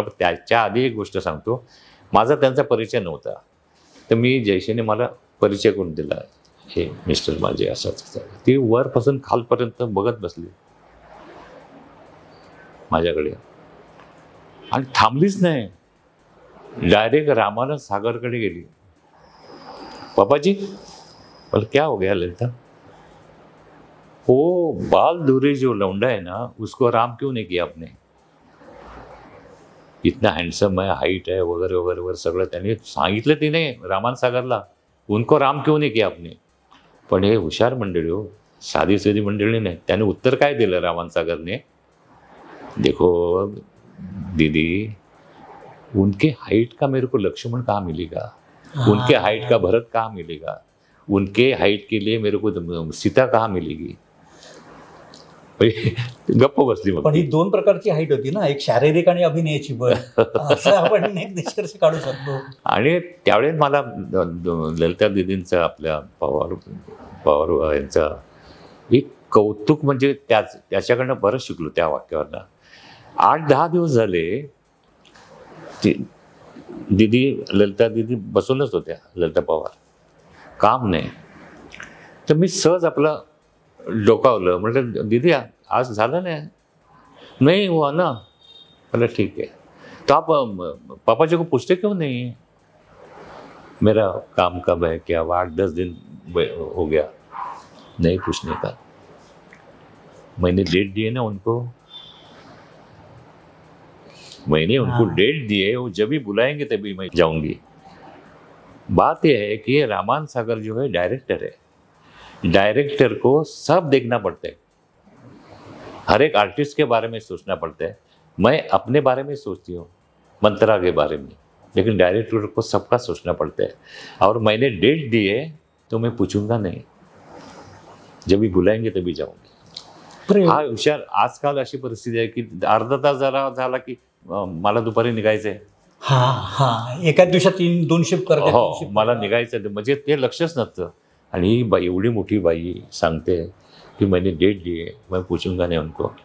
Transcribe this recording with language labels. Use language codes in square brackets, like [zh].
[mr] पण त्याच्या आधी एक गोष्ट सांगतो, माझा त्यांचा परिचय नव्हता, तर मी जयश्रीने मला परिचय करून दिला, हे मिस्टर माझे असंच. ती वरपासून खालपर्यंत बघत बसली माझ्याकडे आणि थांबलीच नाही, डायरेक्ट रामानंद सागरकडे गेली. [hi] पापाजी, बोले क्या हो गया ललिता? वो बाल दूरी जो लौंडा है ना, उसको राम क्यों नहीं किया आपने? इतना हँडसम है, हाईट है, वगैरे वगैरे वगैरे [mr] सगळं त्यांनी सांगितलं तिने रामानंद सागरला, [hi] उनको राम क्यों नहीं किया आपने? [mr] पण हे हुशार मंडळी हो, साधी साधी मंडळी नाही. त्याने उत्तर काय दिलं रामानंद सागरने, [hi] देखो दीदी, उनके हाइट का मेरे को लक्ष्मण कहाँ मिलेगा, उनके हाइट का भरत कहाँ मिलेगा, उनके हाइट के लिए मेरे को सीता कहाँ मिलेगी. [mr] गप्प बसली. मग पण ही 2 प्रकारची हाईट होती ना, एक शारीरिक आणि अभिनयाची. असं आपण एक निष्कर्ष काढू शकतो. आणि त्यावेळेस मला ललिता दिदींचा, आपल्या पवार यांचा एक कौतुक, म्हणजे त्याच्याकडनं बरंच शिकलो त्या वाक्यावरनं. 8-10 दिवस झाले दिदी, ललिता दिदी बसूनच होत्या, ललिता पवार, काम नाही. तर मी सहज आपलं डोकावलं, म्हटलं दीदी आज झालं नहीं हुआ ना? [hi] बोला ठीक है, तो आप पापा जी को पूछते क्यों नहीं, मेरा काम कब है, क्या 8-10 दिन हो गया, नहीं पूछने का. मैंने डेट दिए ना उनको, मैंने उनको डेट दी है, वो जब भी बुलाएंगे तभी मैं जाऊंगी. बात यह है कि रामानंद सागर जो है डायरेक्टर है, डायरेक्टर को सब देखना पड़ता है, हर एक आर्टिस्ट के बारे में सोचना पड़ता है. मैं अपने बारे में सोचती हूँ, मंत्रा के बारे में, लेकिन डायरेक्टर को सबका सोचना पड़ता है. और मैंने डेट दी है तो मैं पूछूंगा नहीं, जब भी बुलाएंगे तभी जाऊंगी. [mr] हा हुशार. आजकाल अशी परिस्थिती आहे की अर्धा तास झाला की मला दुपारी निघायचंय. एका दिवसात 2 शिफ्ट करते. हो, मला निघायचं, म्हणजे ते लक्षच नसतं. आणि ही बाई, एवढी मोठी बाई सांगते की [hi] मैंने डेट दी है, मैं पूछूंगा नाही उनको.